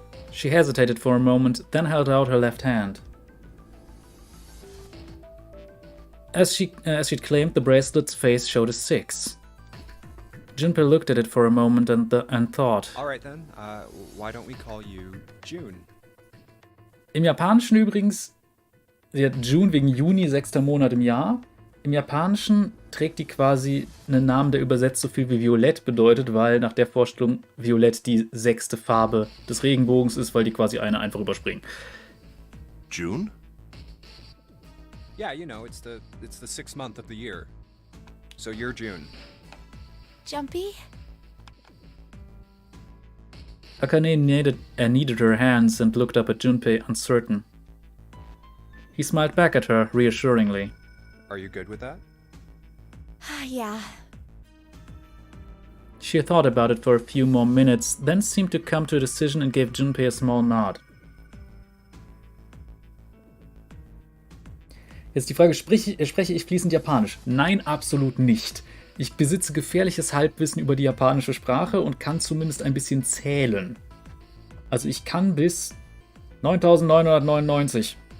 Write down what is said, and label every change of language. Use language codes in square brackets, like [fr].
[en] She hesitated for a moment, then held out her left hand. As she'd claimed, the bracelet's face showed a 6. Junpei looked at it for a moment and thought. Alright then, why don't we call you June? [de] Im Japanischen übrigens, sie hat June wegen Juni, 6. Monat im Jahr. Im Japanischen trägt die quasi einen Namen, der übersetzt so viel wie Violett bedeutet, weil nach der Vorstellung Violett die 6. Farbe des Regenbogens ist, weil die quasi eine einfach überspringen. [en] June? Yeah, you know, it's the 6th month of the year. So you're June. Jumpy? Akane kneaded her hands and looked up at Junpei, uncertain. He smiled back at her reassuringly. Are you good with that? Yeah. She thought about it for a few more minutes, then seemed to come to a decision and gave Junpei a small nod. [de] Jetzt die Frage, spreche ich fließend Japanisch? Nein, absolut nicht. Ich besitze gefährliches Halbwissen über die japanische Sprache und kann zumindest ein bisschen zählen. Also ich kann bis 9999.